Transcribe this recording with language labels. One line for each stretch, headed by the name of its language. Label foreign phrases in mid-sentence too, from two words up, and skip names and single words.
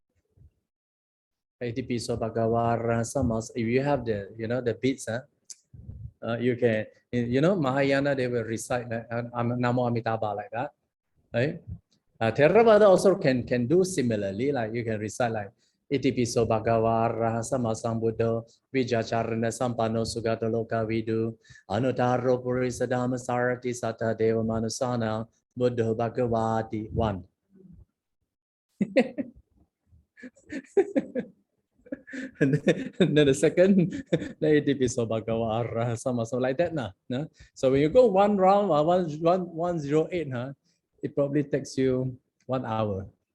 Pali: Itipiso Bhagavara Samas.
English: If you have the, the beats, you can, Mahayana, they will recite Namo Amitabha like that, right? Theravada also can do similarly, like you can recite like
Pali: Itipiso Bhagavara Samasambuddho Vijacharana Sampano Sugata Loka Vidu Anutaro Purisa Dhamma Sarati Sata Deva Manusana Buddha Bhagavati
English: 1. And then the second,
Pali: Itipiso Bhagavara Samasam,
English: like that nah. So when you go one round, 108, it probably takes you 1 hour.